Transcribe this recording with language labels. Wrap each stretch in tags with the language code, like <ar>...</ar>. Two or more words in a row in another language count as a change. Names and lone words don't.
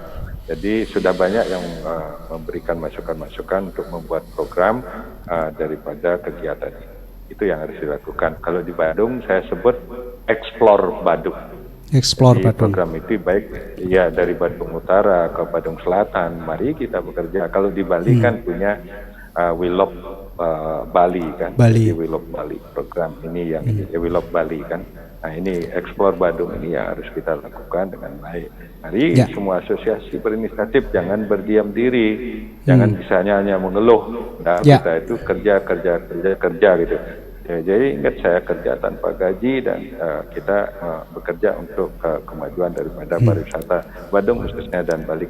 <id>Jadi sudah banyak yang memberikan masukan-masukan untuk membuat program daripada kegiatan ini. Itu yang harus dilakukan. Kalau di Badung saya sebut Explore Badung. Explore Jadi Badung. program itu baik ya dari Badung Utara ke Badung Selatan. Mari kita bekerja. Kalau di Bali kan punya We Love Bali kan. Bali. Jadi We Love Bali program ini yang We Love Bali kan. Nah ini Explore Badung ini yang harus kita lakukan dengan baik. Mari semua asosiasi berinisiatif, jangan berdiam diri, jangan misalnya hanya mengeluh. Nah kita itu kerja gitu. Ya, jadi ingat saya kerja tanpa gaji dan kita bekerja untuk kemajuan daripada pariwisata Badung khususnya dan Bali.</id>